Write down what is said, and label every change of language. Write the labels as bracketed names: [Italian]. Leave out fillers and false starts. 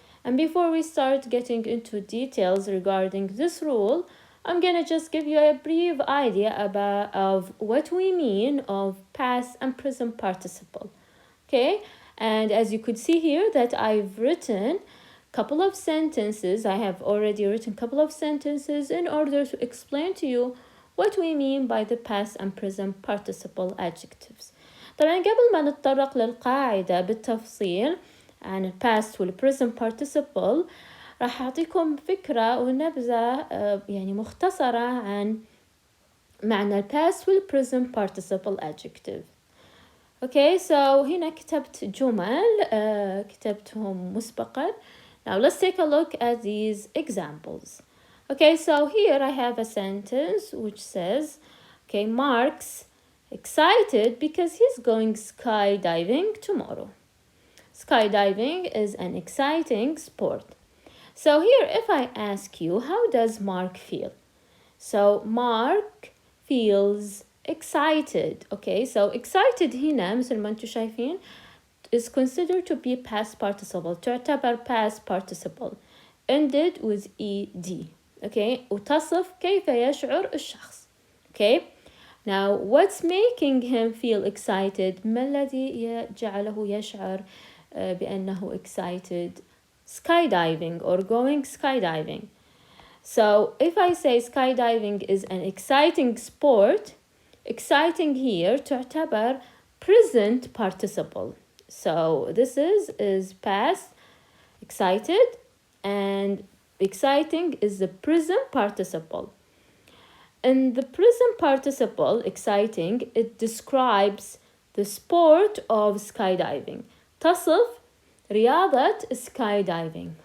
[English] And before we start getting into details regarding this rule, I'm gonna just give you a brief idea of what we mean of past and present participle. Okay, and as you could see here that I've written couple of sentences. I have already written a couple of sentences in order to explain to you what we mean by the past and present participle adjectives. [Arabic] طبعا قبل ما نتطرق للقاعدة بالتفصيل عن past وال present participle راح أعطيكم فكرة ونبذة يعني مختصرة عن معنى past وال present participle adjective. [English] Okay, so [Arabic] هنا كتبت جمل كتبتهم مسبقا. [English] Now let's take a look at these examples. Okay, so here I have a sentence which says, okay, Mark's excited because he's going skydiving tomorrow. Skydiving is an exciting sport. So here, if I ask you, how does Mark feel? So Mark feels excited. Okay, so excited [Arabic] هنا مثل ما انتم شايفين [English] is considered to be past participle. [Arabic] تعتبر past participle [English] ended with ed. [Arabic] Okay, وتصف كيف يشعر الشخص. [English] Okay, now what's making him feel excited? [Arabic] ما الذي جعله يشعر بأنه excited? [English] Skydiving or going skydiving. So if I say skydiving is an exciting sport, exciting here تعتبر present participle. So this is past, excited, and exciting is the present participle. In the present participle, exciting, it describes the sport of skydiving. [Arabic] تصف رياضة skydiving.